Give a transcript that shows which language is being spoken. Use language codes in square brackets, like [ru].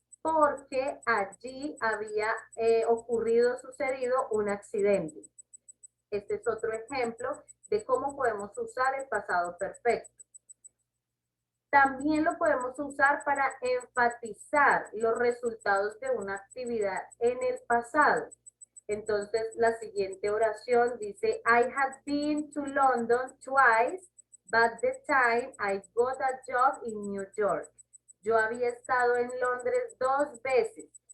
[es] porque allí había sucedido un accidente. Este es otro ejemplo de cómo podemos usar el pasado perfecto. También lo podemos usar para enfatizar los resultados de una actividad en el pasado. Entonces, la siguiente oración dice, [en] I had been to London twice, but the time I got a job in New York. [es] Yo había estado en Londres dos veces.